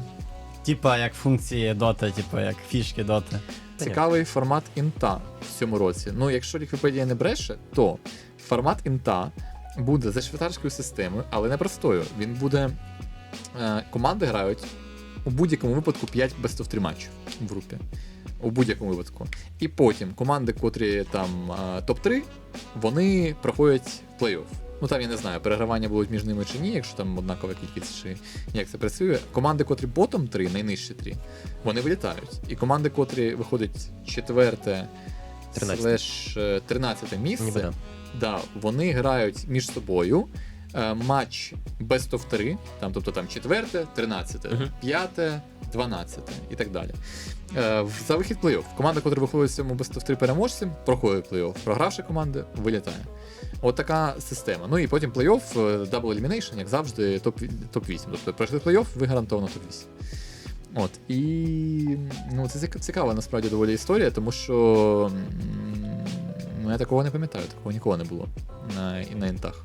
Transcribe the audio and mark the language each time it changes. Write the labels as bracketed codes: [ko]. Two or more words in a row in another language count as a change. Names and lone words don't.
[uk] типа як функції доти, типу як фішки доти. Цікавий формат інта в цьому році. Ну, якщо Вікіпедія не бреше, то формат інта буде за швейцарською системою, але не простою. Він буде. Команди грають у будь-якому випадку 5 [en] best of 3 [uk] матчів в групі. У будь-якому випадку. І потім команди, котрі там топ-3, вони проходять плей-офф. Ну там я не знаю, перегравання будуть між ними чи ні, якщо там однакова кількість, чи як це працює. Команди, котрі ботом 3, найнижчі 3, вони вилітають. І команди, котрі виходять 4-13 місце, Ніби да. да, вони грають між собою матч [en] best of 3, [uk] там, тобто там 4, 13, 5, 12 і так далі. За вихід плей-офф. Команда, яка виходить в цьому [en] best of 3 [uk] переможцем, проходить плей-офф. Програвши команди, вилітає. От така система. Ну і потім плей-офф, [en] double elimination, [uk] як завжди, топ-8. Тобто пройшли плей-офф, ви гарантовано топ-8. От. І ну, це цікава насправді доволі історія, тому що ну, я такого не пам'ятаю, такого ніколи не було на інтах.